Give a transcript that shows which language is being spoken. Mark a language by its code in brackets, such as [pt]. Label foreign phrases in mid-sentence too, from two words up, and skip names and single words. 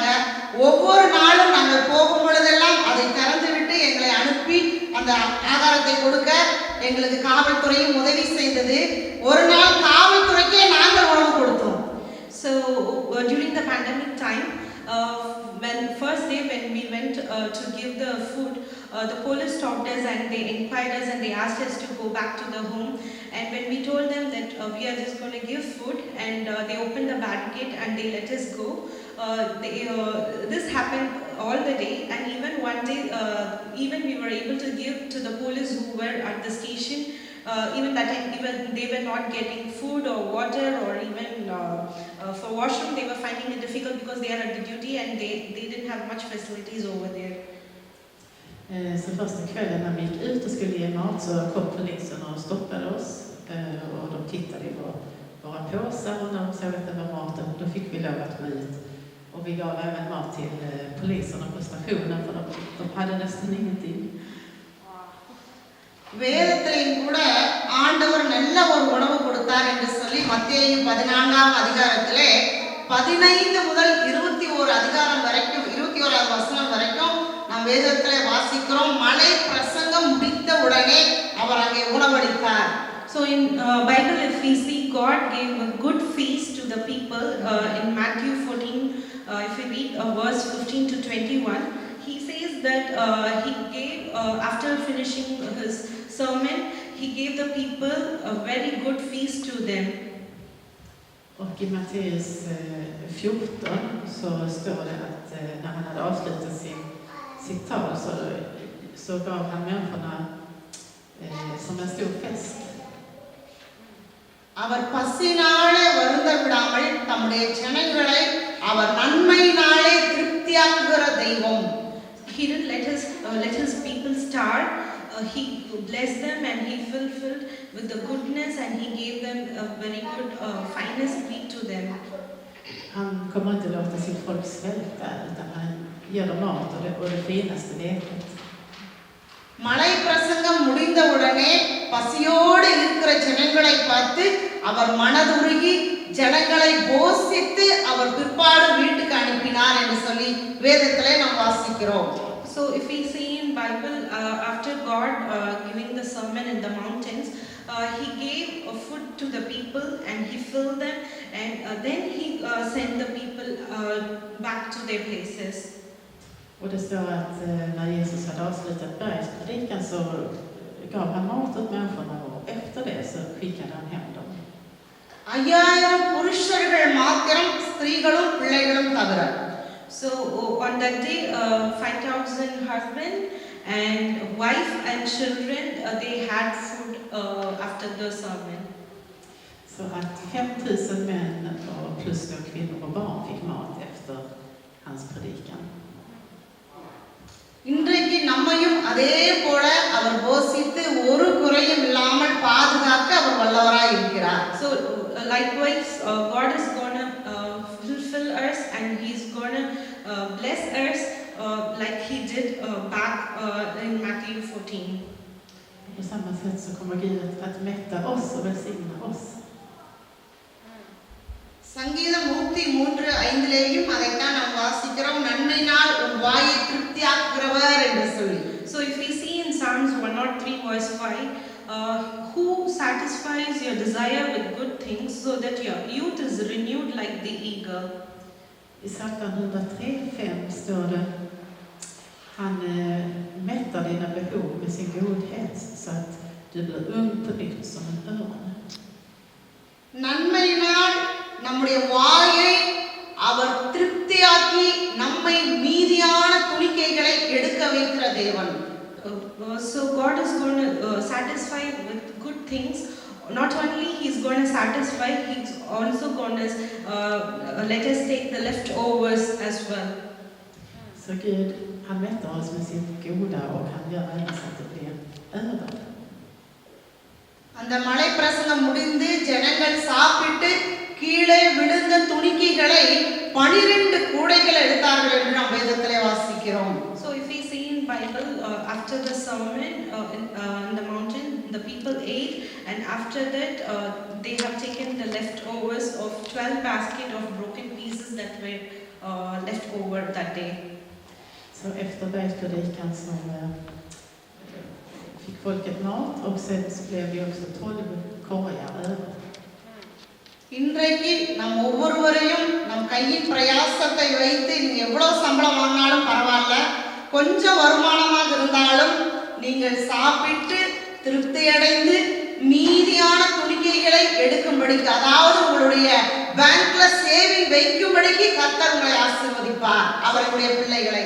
[ta] ஒவ்வொரு நாளும் நாங்கள் போகும் பொழுதெல்லாம் அதை திறந்து விட்டு எங்களை அனுப்பி அந்த ஆகாரத்தை கொடுக்க எங்களுக்கு காவல்துறையும் உதவி செய்தது. ஒரு நாள் காவல்துறைக்கே நாங்கள் உணவு கொடுத்தோம். [en] So during the pandemic time, when first day when we went to give the food, the police stopped us and they inquired us and they asked us to go back to the home. And when we told them that we are just going to give food, and they opened the barricade and they let us go. This happened all the day, and even one day, even we were able to give to the police who were at the station. Even that time, even they were not getting food or water or even for washroom, they were finding it difficult because they are at the duty and they didn't have much facilities over there. [sv] Så första kvällen när vi gick ut och skulle ge mat så kom polisen och stoppade oss och de tittade i våra påsar och när de såg att det var maten då fick vi lov att gå ut. Och vi gav även mat till poliserna på stationen för de hade nästan ingenting. [ta] வேதத்திலையும் கூட ஆண்டவர் நல்ல ஒரு உணவு கொடுத்தார் என்று சொல்லி மத்தேயு 14ஆம் அதிகாரத்திலே 15 முதல் 21 அதிகாரம் வரைக்கும் 21ஆவது வசனம் வரைக்கும் நாம் வேதத்திலே வாசிக்கிறோம். மலை பிரசங்கம் முடித்த உடனே அவர் அங்கே உணவளித்தார். [en] So in Bible, if we see, God gave a good feast to the people. In Matthew 14, if we read verse 15 to 21, he says that he gave, after finishing his sermon, he gave the people a very good feast to them. [sv] Och i Matteus 14 så står det att när han hade avslutat sitt tal så gav han människorna som en stor fest. [ta] அவர் பசினாலே வருந்த விடாமல் தம்முடைய ஜனங்களை அவர் நன்மையினாலே திருப்தியாக்குகிற தெய்வம். [en] he didn't let his people starve. He blessed them and he fulfilled with the goodness, and he gave them a very good finest meat to them. [sv] Han kommer inte låta sitt folk svälta, utan han ger dem mat och det finaste vetet. [ta] மலை பிரசங்கம் முடிந்தவுடனே பசியோடு இருக்கிற ஜனங்களை பார்த்து அவர் மனதுருகி ஜனங்களை போஷித்து அவர் பிற்பாடு வீட்டுக்கு அனுப்பினார் என்று சொல்லி வேதத்திலே நாம் வாசிக்கிறோம். [en] So if we see in Bible, after God giving the sermon in the mountains, he gave food to the people and he filled them, and then he sent the people back to their places. [sv] Och det står att när Jesus hade avslutat bergspredikan så gav han mat åt människorna, och efter det så skickade han hem dem. [ta] 5000 புருஷர்கள் மாத்திரம் ஸ்திரீகளும் பிள்ளைகளும் தவிர. [en] So on that day, 5,000 husband and wife and children, they had food after the sermon. [sv] Så att 5000 män och plus då kvinnor och barn fick mat efter hans predikan. [ta] இன்றைக்கு நம்மையும் அதே போல அவர் போஷித்து ஒரு குறையும் இல்லாமல் பாதுகாக்க அவர் வல்லவராய் இருக்கிறார். [en] So likewise, God is gonna fulfill us, and He's gonna bless us like He did back in Matthew 14. [sv] På samma sätt så kommer Gud att mätta oss och välsigna oss. [ta] சங்கீதம் 103:5 அதைத்தான் நாம் வாசிக்கிறோம். நன்மையினால் உன் வாயை திருப்தியாக்குகிறவர் என்று சொல்லி. [en] So if we see in Psalms 103 verse 5, who satisfies your desire with good things so that your youth is renewed like the eagle. [sv] I Psaltaren 103:5 står det: Han mättar dina behov med sin godhet så att du blir ung på nytt som en örn. [ta] நன்மையினால் நம்முடைய வாயை அவர் திருப்தியாக்கி நம்மை மீதியான துணிக்கைகளை எடுக்க வைக்கிற தேவன். [en] So God is going to satisfy with good things. Not only He's going to satisfy, He's also going to let us take the leftovers as well. [sv] Så Gud, han mättar oss med sitt goda, och han gör även så att det blir över. [ta] அந்த மலை பிரசங்கம் முடிந்து ஜனங்கள் சாப்பிட்டு கீழே விழுந்த துணிக்கைகளை 12 கூடைகள் எடுத்தார்கள் என்று நாம் வேதத்திலே வாசிக்கிறோம். [en] So if we see in Bible, after the sermon in the mountain, the people ate, and after that they have taken the leftovers of 12 baskets of broken pieces that were left over that day. [sv] Så efter bergspredikan så fick folket mat, och sen så blev det också 12 korgar över. [ta] இன்றைக்கு நம் ஒவ்வொருவரையும் நம் கையின் பிரயாசத்தை வைத்து நீங்க எவ்வளவு சம்பளம் வாங்கினாலும் பரவாயில்ல, கொஞ்சம் வருமானமாக இருந்தாலும் நீங்கள் சாப்பிட்டு திருப்தி அடைந்து மீதியான துணிக்கைகளை எடுக்கும்படிக்கு, அதாவது உங்களுடைய [en] bank-ல saving [ta] வைக்கும்படிக்கு கர்த்தர் உங்களை ஆசீர்வதிப்பார், அவருடைய பிள்ளைகளை.